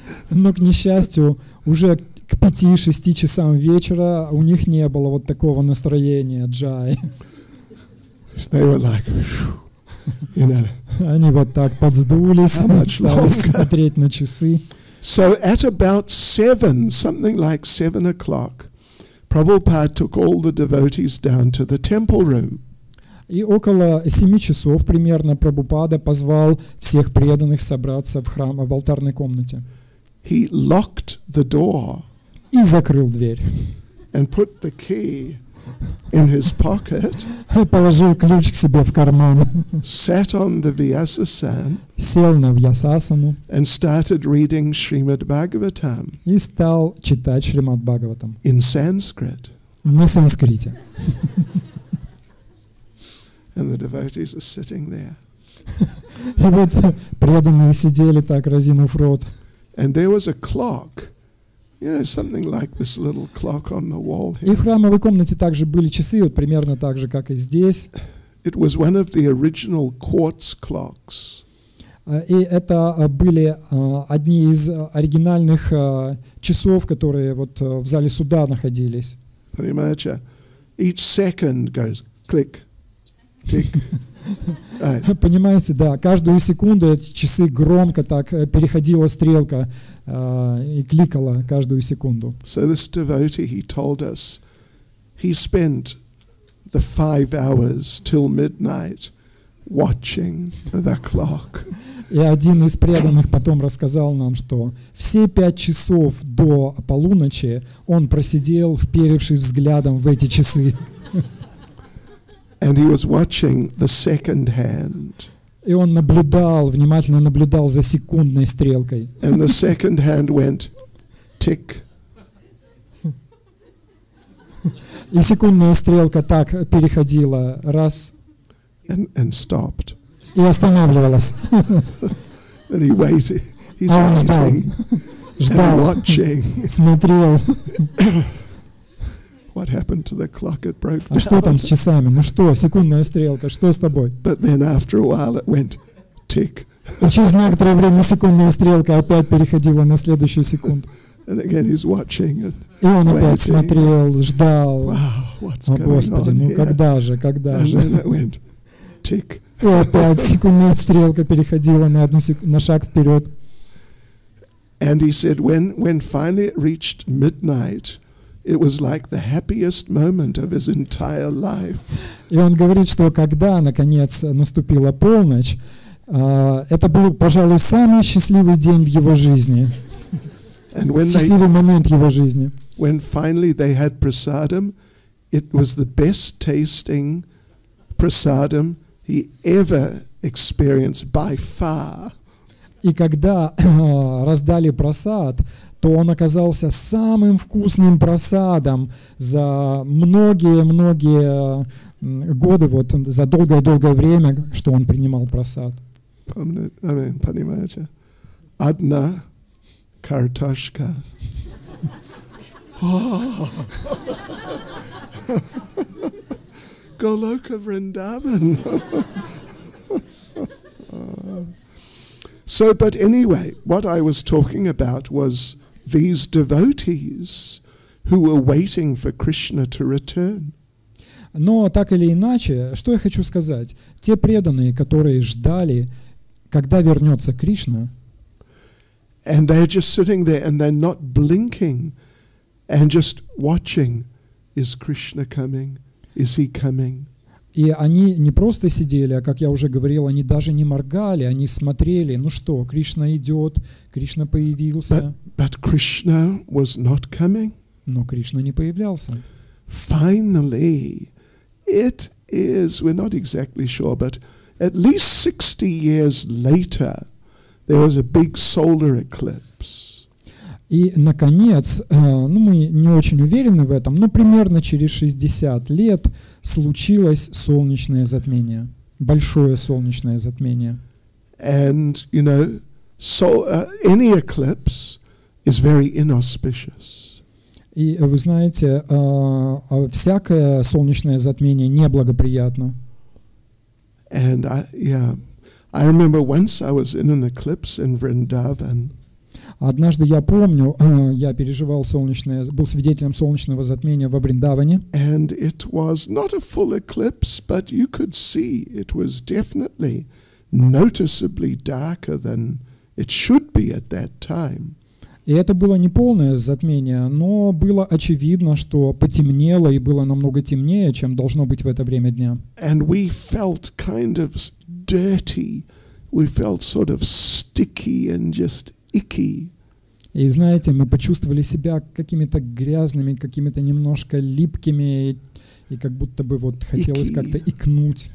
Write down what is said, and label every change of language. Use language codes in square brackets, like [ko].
[ru] Но, к несчастью, уже к 5-6 часам вечера у них не было вот такого настроения «Джай». [en] They were like, you know. [ru] Они вот так подсдулись, стали смотреть на часы. [en] So at about 7, something like 7 o'clock, Prabhupada took all the devotees down to the temple room. [ru] И около 7 часов примерно Прабхупада позвал всех преданных собраться в храм, в алтарной комнате. [en] He locked the door. [ru] И закрыл дверь. [en] And put the key in his pocket. [ru] Положил ключ к себе в карман. [en] Sat on the Vyasasana. [ru] Сел на Вьясасану. [en] And started reading Srimad Bhagavatam. [ru] И стал читать Шримад Бхагаватам. [en] In Sanskrit. [ru] На санскрите. [en] And the devotees are sitting there. [ru] И вот преданные сидели так, разинув рот. [en] And there was a clock, something like this little clock on the wall here. [ru] И в храмовой комнате также были часы, вот примерно так же, как и здесь. [en] It was one of the original quartz clocks. [ru] И это были одни из оригинальных часов, которые вот в зале суда находились. Понимаете? [en] Each second goes click, tick. Right. [ru] Понимаете, да, каждую секунду эти часы громко так переходила стрелка и кликала каждую секунду. [en] So this devotee, he told us, he spent the 5 hours till midnight watching the clock. [ru] И один из преданных потом рассказал нам, что все 5 часов до полуночи он просидел, вперевшись взглядом в эти часы. [en] And he was watching the second hand. [ru] И он наблюдал, внимательно наблюдал за секундной стрелкой. [en] And the second hand went tick. [ru] И секундная стрелка так переходила раз [en] and stopped. [ru] И останавливалась. [en] And he waited. He's [ru] А он ждал, [en] waiting [ru] ждал, [en] and watching. [ru] смотрел. [en] What happened to the clock? It broke [ru] А что там с часами? Ну что, секундная стрелка, что с тобой? [en] But then after a while it went tick. [ru] И через некоторое время секундная стрелка опять переходила на следующую секунду. [en] And again he's watching and [ru] И он опять [en] waiting. [ru] смотрел, ждал. [en] Wow, what's [ru] О, [en] going [ru] Господи, [en] on [ru] ну [en] here? [ru] когда же, когда [en] And [ru] же? [en] then it went tick. [ru] И опять секундная стрелка переходила на шаг вперед. [en] And he said when finally it reached midnight, it was like the happiest moment of his entire life. [ru] И он говорит, что когда, наконец, наступила полночь, это был, пожалуй, самый счастливый день в его жизни. Счастливый момент его жизни. [en] When finally they had prasadam, it was the best tasting prasadam he ever experienced by far. [ru] И когда раздали прасад, то он оказался самым вкусным прасадом за многие-многие годы, вот за долгое-долгое время, что он принимал прасад. Понимаете? Одна картошка. Голока Вриндаван. [en] So, but anyway, what I was talking about was these devotees who were waiting for Krishna to return. [ru] Но так или иначе, что я хочу сказать? Те преданные, которые ждали, когда вернется Кришна, [en] and they're just sitting there and they're not blinking and just watching. Is Krishna coming? Is he coming? [ru] и они не просто сидели, а, как я уже говорил, они даже не моргали, они смотрели, ну что, Кришна идет, Кришна появился. [en] But Krishna was not coming. [ru] Но Кришна не появлялся. [en] Finally, it is, we're not exactly sure, but at least 60 years later, there was a big solar eclipse. [ru] И, наконец, мы не очень уверены в этом, но примерно через 60 лет случилось солнечное затмение, большое солнечное затмение. [en] And, you know, any eclipse is very inauspicious. [ru] И вы знаете, всякое солнечное затмение неблагоприятно. [en] And I remember once I was in an eclipse in Vrindavan. [ru] Однажды я помню, я переживал был свидетелем солнечного затмения во Вриндаване. [en] And it was not a full eclipse, but you could see it was definitely noticeably darker than it should be at that time. [ru] И это было не полное затмение, но было очевидно, что потемнело и было намного темнее, чем должно быть в это время дня. [en] And we felt kind of dirty. We felt sort of sticky and just icky. [ru] И знаете, мы почувствовали себя какими-то грязными, какими-то немножко липкими, и как будто бы вот хотелось как-то икнуть.